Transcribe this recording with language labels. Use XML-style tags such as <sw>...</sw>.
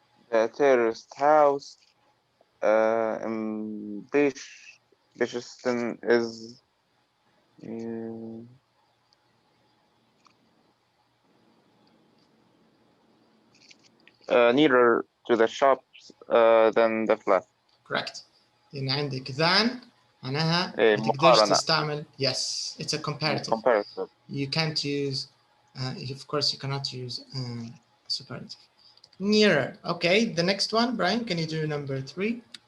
<en>The terraced house in Bishopston is nearer to the shops than the flat. Correct.</en> <ar>لأن عندك than معناها إيه، ما تقدرش مقارنة. تستعمل.</ar> <en>Yes, it's a comparative. Comparative. You can't use, of course, you cannot use superlative. Nearer. Okay, the next one, Brian, can you do number 3?</en>